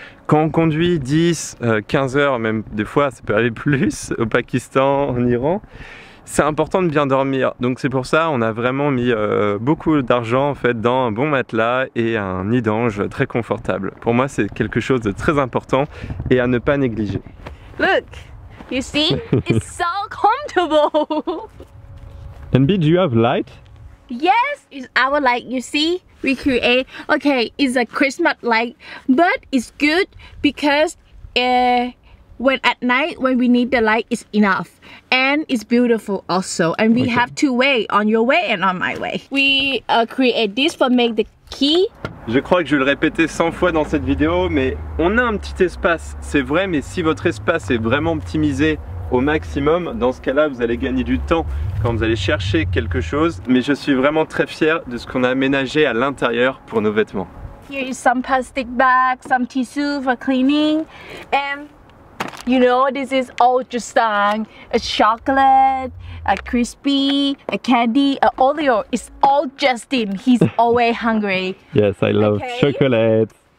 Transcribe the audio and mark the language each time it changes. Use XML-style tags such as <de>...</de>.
<fr>Quand on conduit 10, 15 heures, même des fois ça peut aller plus au Pakistan, en Iran, c'est important de bien dormir. Donc c'est pour ça on a vraiment mis beaucoup d'argent en fait dans un bon matelas et un nid d'ange très confortable. Pour moi c'est quelque chose de très important et à ne pas négliger.</fr> <en>Look, you see, it's so comfortable. And B, do you have light? Yes, it's our light, you see. We create, okay, it's a Christmas light, but it's good because when at night when we need the light, it's enough, and it's beautiful also. And we have two way, on your way and on my way. We create this for make the key.</en> <fr>Je crois que je vais le répéter 100 fois dans cette vidéo, mais on a un petit espace, c'est vrai, mais si votre espace est vraiment optimisé au maximum, dans ce cas-là, vous allez gagner du temps quand vous allez chercher quelque chose. Mais je suis vraiment très fier de ce qu'on a aménagé à l'intérieur pour nos vêtements.</fr> <en>Here is some plastic bags, some tissue for cleaning, and you know, this is all just a chocolate, a crispy, a candy, a Oreo. It's all Justin. He's always hungry. Yes, I love chocolate.</en>